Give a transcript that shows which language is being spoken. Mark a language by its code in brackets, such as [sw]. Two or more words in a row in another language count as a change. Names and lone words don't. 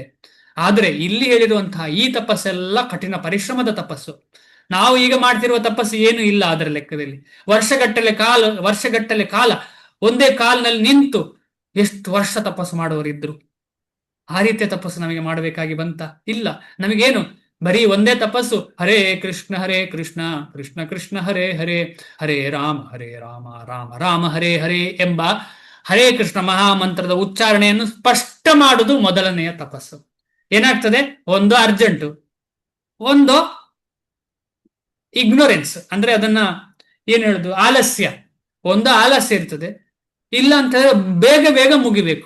[kn] ಆದ್ರೆ ಇಲ್ಲಿ ಹೇಳಿರುವಂತಹ ಈ ತಪಸ್ಸೆಲ್ಲ ಕಠಿಣ ಪರಿಶ್ರಮದ ತಪಸ್ಸು. ನಾವು ಈಗ ಮಾಡ್ತಿರುವ ತಪಸ್ಸು ಏನು ಇಲ್ಲ ಅದರ ಲೆಕ್ಕದಲ್ಲಿ. ವರ್ಷಗಟ್ಟಲೆ ಕಾಲ ಒಂದೇ ಕಾಲಿನಲ್ಲಿ ನಿಂತು ಎಷ್ಟು ವರ್ಷ ತಪಸ್ಸು ಮಾಡುವವರಿದ್ರು. ಆ ರೀತಿಯ ತಪಸ್ಸು ನಮಗೆ ಮಾಡಬೇಕಾಗಿ ಬಂತ? ಇಲ್ಲ. ನಮಗೇನು ಬರೀ ಒಂದೇ ತಪಸ್ಸು, ಹರೇ ಕೃಷ್ಣ ಕೃಷ್ಣ ಕೃಷ್ಣ ಹರೇ ಹರೇ, ಹರೇ ರಾಮ ರಾಮ ರಾಮ ಹರೇ ಹರೇ ಎಂಬ ಹರೇ ಕೃಷ್ಣ ಮಹಾಮಂತ್ರದ ಉಚ್ಚಾರಣೆಯನ್ನು ಸ್ಪಷ್ಟ ಮಾಡುವುದು ಮೊದಲನೆಯ ತಪಸ್ಸು. ಏನಾಗ್ತದೆ? ಒಂದು ಅರ್ಜೆಂಟು, ಒಂದು ಇಗ್ನೋರೆನ್ಸ್, ಅಂದ್ರೆ ಅದನ್ನ ಏನ್ ಹೇಳುದು, ಆಲಸ್ಯ. ಒಂದು ಆಲಸ್ಯ ಇರ್ತದೆ. ಇಲ್ಲ ಅಂತ ಹೇಳಿದ್ರೆ ಬೇಗ ಮುಗಿಬೇಕು.